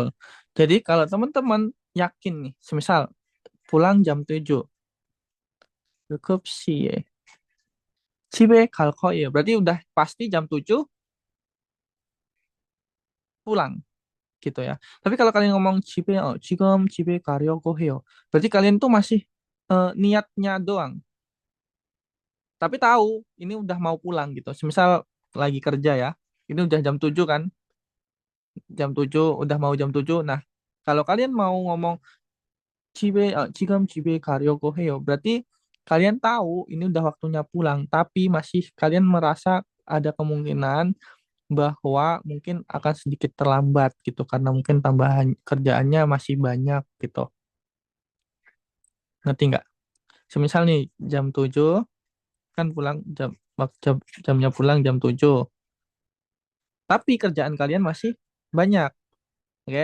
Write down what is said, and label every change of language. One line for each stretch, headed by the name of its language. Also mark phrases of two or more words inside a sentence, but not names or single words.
Indonesian: Jadi kalau teman-teman yakin nih, semisal pulang jam 7, cukup sih Cibe kalko ya. Berarti udah pasti jam 7 pulang gitu ya. Tapi kalau kalian ngomong cibe, oh,
Korean: 지금 집에 가려고 해요.
Indonesian: Berarti kalian tuh masih niatnya doang. Tapi tahu ini udah mau pulang gitu. Semisal lagi kerja ya. Ini udah jam 7 kan. Jam 7 udah mau jam 7. Nah, kalau kalian mau ngomong
Korean: 지금 집에 가려고 해요.
Indonesian: Berarti kalian tahu ini udah waktunya pulang, tapi masih kalian merasa ada kemungkinan bahwa mungkin akan sedikit terlambat gitu karena mungkin tambahan kerjaannya masih banyak gitu. Ngerti nggak? Semisal nih jam 7 kan pulang jamnya pulang jam 7, tapi kerjaan kalian masih banyak, oke?